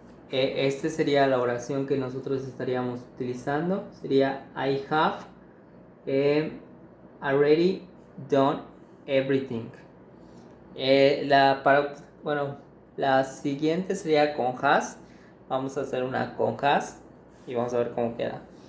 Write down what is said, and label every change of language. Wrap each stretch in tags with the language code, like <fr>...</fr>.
<es>Esta sería la oración que nosotros estaríamos utilizando. Sería</es> <en>I have already done everything.</en> <es>La siguiente sería con has. Vamos a hacer una con has y vamos a ver cómo queda.</es>